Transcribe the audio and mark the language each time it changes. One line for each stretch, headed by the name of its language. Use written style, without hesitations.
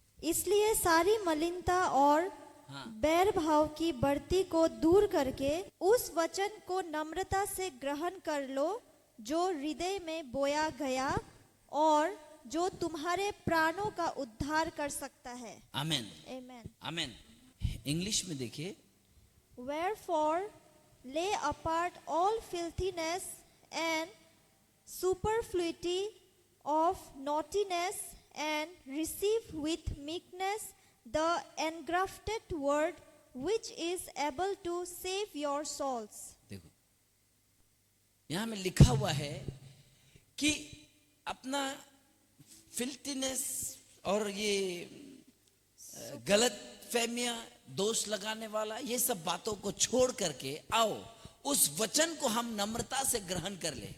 Hindi: इसलिए सारी मलिनता और बैर भाव की बढ़ती को दूर करके उस वचन को नम्रता से ग्रहण कर लो जो हृदय में बोया गया और जो तुम्हारे प्राणों का उद्धार कर सकता है। आमीन, आमीन। आमीन। इंग्लिश में देखिए,
English: Wherefore lay apart all filthiness and superfluity of naughtiness and receive with meekness the engrafted word which is able to save your souls.
Hindi: देखो यहां में लिखा हुआ है कि अपना फिल्थीनेस और ये गलत फहमियां, दोष लगाने वाला, ये सब बातों को छोड़ करके आओ उस वचन को हम नम्रता से ग्रहण कर ले।